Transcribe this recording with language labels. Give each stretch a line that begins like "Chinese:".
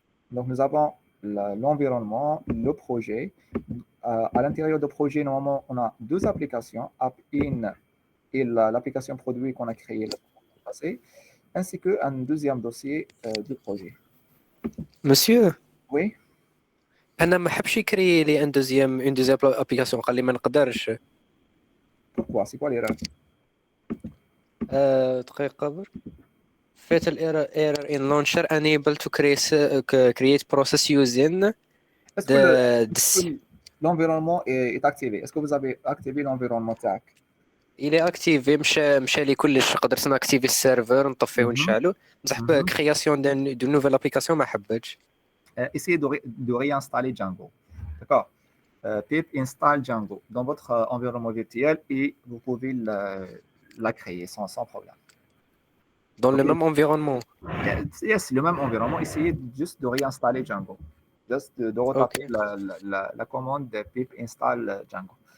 French: Donc, nous avons l'environnement, le projet. À l'intérieur du projet, normalement, on a deux applications, App-in et l'application produit qu'on a créée la fois passée, ainsi qu'un deuxième dossier du projet. Monsieur, Oui,
Arabic: انا ما حبش يكري لي ان دوزيام ابليكاسيون، قال لي ما نقدرش.
French: pourquoi? C'est quoi l'erreur?
English: دقيقه بر fatal error in launcher unable to create process using
French: Est-ce que
English: the
French: l'environnement est activé? Est-ce que vous avez activé l'environnement TAC?
Arabic: الى اكتيفي مشى لي كلش، قدرت ناكتيفي السيرفر نطفيه ونشعلو، بصح كرياسيون دو نوفيل ابليكاسيون ما حبتش.
French: Essayez de réinstaller Django. D'accord? Pip installe Django dans votre environnement virtuel et vous pouvez la créer sans problème. Dans le Ok. même environnement. Yes, le même environnement. Essayez juste de réinstaller Django. Juste de retaper la commande de pip install Django.